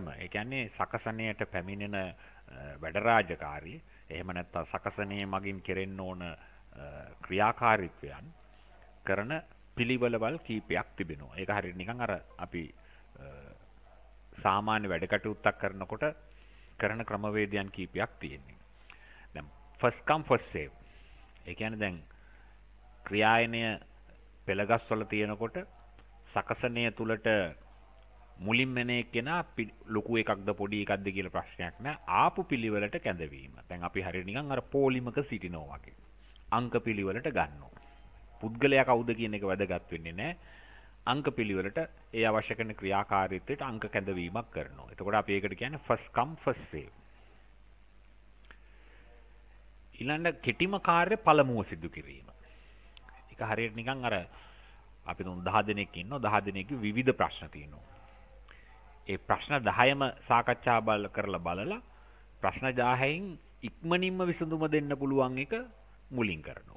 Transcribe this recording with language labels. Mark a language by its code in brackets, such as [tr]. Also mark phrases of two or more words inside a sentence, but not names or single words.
[si] ඒ කියන්නේ සකසණයට පැමිණෙන වැඩ රාජකාරී, එහෙම නැත්නම් සකසණයේ මගින් කෙරෙන්න ඕන ක්‍රියාකාරීත්වයන් කරන පිළිවෙලවල් කීපයක් තිබෙනවා. ඒක හරියට නිකන් අර අපි සාමාන්‍ය වැඩ කටයුත්තක් කරනකොට කරන ක්‍රමවේදයන් කීපයක් තියෙනවා. [en] දැන් first come first serve. [si] ඒ කියන්නේ දැන් ක්‍රියායනය පෙළගස්වල තියෙනකොට සකසනය තුලට මුලින්ම එන එක්කෙනා ලොකු එකක්ද පොඩි එකක්ද කියලා ප්‍රශ්නයක් නෑ. ආපු පිළිවෙලට කැඳවීම. දැන් අපි හරියට නිකන් අර පොලිමක සිටිනවා වගේ. අංක පිළිවෙලට ගන්නවා. පුද්ගලයා කවුද කියන එක වැදගත් වෙන්නේ නෑ. අංක පිළිවෙලට ඒ අවශ්‍ය කරන ක්‍රියාකාරීත්වයට අංක කැඳවීමක් කරනවා. එතකොට අපි ඒකට කියන්නේ [en] first come first serve. [si] ඊළඟ කෙටිම කාර්ය පළමුව සිදු කිරීම. ඒක හරියට නිකන් අර අපි තුන් 10 දෙනෙක් ඉන්නවා 10 දෙනෙක්ගේ විවිධ ප්‍රශ්න තියෙනවා. ඒ ප්‍රශ්න 10ම සාකච්ඡා කරලා බලලා ප්‍රශ්න 10න් ඉක්මනින්ම විසඳුම දෙන්න පුළුවන් එක මුලින් කරනවා.